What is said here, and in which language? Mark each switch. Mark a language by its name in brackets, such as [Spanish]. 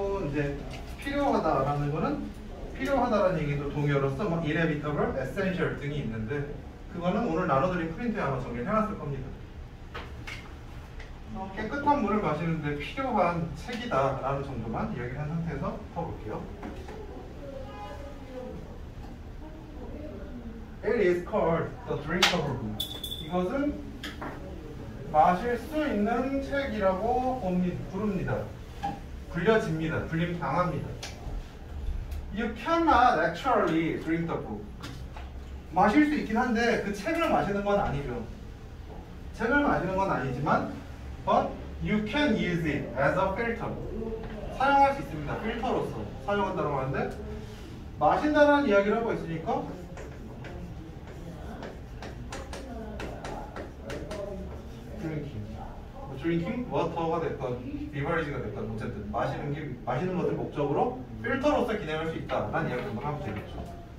[Korean] 이제 필요하다라는 거는 필요하다라는 얘기도 동의어로서 막 inevitable, essential 등이 있는데 그거는 오늘 나눠드린 프린트에 아마 정리를 해놨을 겁니다. 깨끗한 물을 마시는데 필요한 책이다 라는 정도만 이야기를 한 상태에서 풀어볼게요. [English] It is called the drinkable book. [Korean] 이것은 마실 수 있는 책이라고 부릅니다. 불려집니다. 불림 당합니다. [English] You cannot actually drink the book. [Korean] 마실 수 있긴 한데 그 책을 마시는 건 아니죠. 책을 마시는 건 아니지만 [English] but you can use it as a filter. [Korean] 사용할 수 있습니다. 필터로서 사용한다고 하는데 마신다는 이야기를 하고 있으니까 drinking water가 됐건 beverage가 됐건 어쨌든 마시는 것을 목적으로 필터로서 기능할 수 있다라는 이야기를 한번 하면 되겠죠.